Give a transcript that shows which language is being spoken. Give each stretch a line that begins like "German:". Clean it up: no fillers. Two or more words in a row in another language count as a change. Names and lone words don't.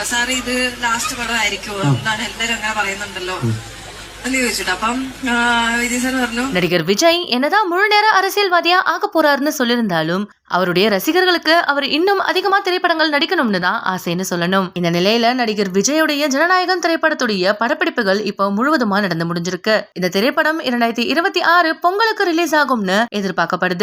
Malayalam: സാറ് ഇത് ലാസ്റ്റ് പടമായിരിക്കുമോ എന്നാണ് എല്ലാരും അങ്ങനെ പറയുന്നുണ്ടല്ലോ എന്ന് ചോദിച്ചിട്ട് അപ്പം വിജയ് സാർ പറഞ്ഞു,
Tamil: நடிகர் விஜய் என்னதான் முழு நேர அரசியல்வாதியா ஆக போறாருன்னு சொல்லியிருந்தாலும் அவருடைய ரசிகர்களுக்கு அவர் இன்னும் அதிகமா திரைப்படங்கள் நடிக்கணும்னு தான் ஆசைன்னு சொல்லணும். இந்த நிலையில நடிகர் விஜயோடைய ஜனநாயகம் திரைப்படத்துடைய படப்பிடிப்புகள் இப்போ முழுவதுமா நடந்து முடிஞ்சிருக்கு. இந்த திரைப்படம் 2026 பொங்கலுக்கு ரிலீஸ் ஆகும்னு எதிர்பார்க்கப்படுது.